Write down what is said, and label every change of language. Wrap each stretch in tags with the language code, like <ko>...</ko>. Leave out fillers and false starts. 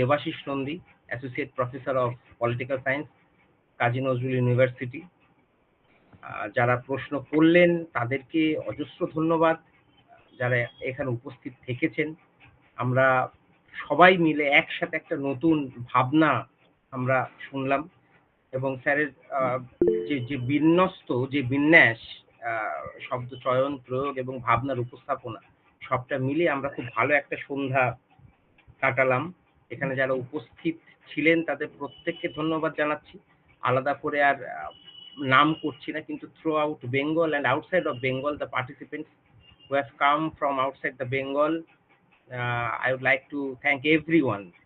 <en>Debashish Nandi, Associate Professor of Political Science, Kazi Nazrul University.</en> <bn>যারা প্রশ্ন করলেন তাদেরকে অজস্র ধন্যবাদ, যারা এখানে উপস্থিত থেকেছেন। আমরা সবাই মিলে একসাথে একটা নতুন ভাবনা আমরা শুনলাম, এবং স্যারের যে বিন্যাস, শব্দ চয়ন, প্রয়োগ এবং ভাবনার উপস্থাপনা, সবটা মিলে আমরা খুব ভালো একটা সন্ধ্যা কাটালাম। এখানে যারা উপস্থিত ছিলেন তাদের প্রত্যেককে ধন্যবাদ জানাচ্ছি। আলাদা করে আর নাম করছি না, কিন্তু</bn> <en>Throughout Bengal and outside of Bengal, the participants who have come from outside the Bengal, I would like to thank everyone.</en>